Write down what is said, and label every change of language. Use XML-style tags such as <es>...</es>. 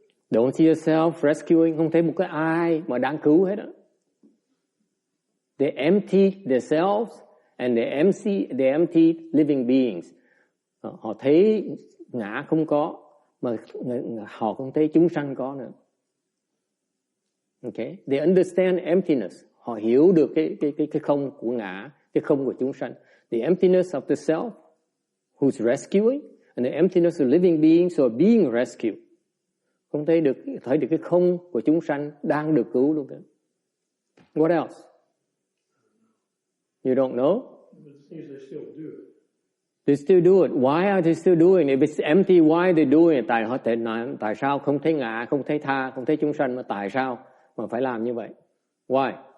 <en>Don't see yourself rescuing,</en> <vi>không thấy một cái ai mà đang cứu hết á.</vi> <en>They empty themselves and they empty living beings.</en> <vi>Họ thấy ngã không có, mà họ không thấy chúng sanh có nữa.</vi> <en>Okay, they understand emptiness.</en> <vi>Họ hiểu được cái không của ngã, cái không của chúng sanh.</vi> <en>The emptiness of the self, who's rescuing, and the emptiness of living beings who are being rescued.</en> <vi>Không thấy được cái không của chúng sanh đang được cứu luôn đó.</vi> <en>What else? You don't know? But the thing is, they still do it. They still do it. Why are they still doing it? If it's empty, why are they doing it?</en> <vi>Tại sao không thấy ngã, không thấy tha, không thấy chúng sanh, mà tại sao mà phải làm như vậy? Why?</vi>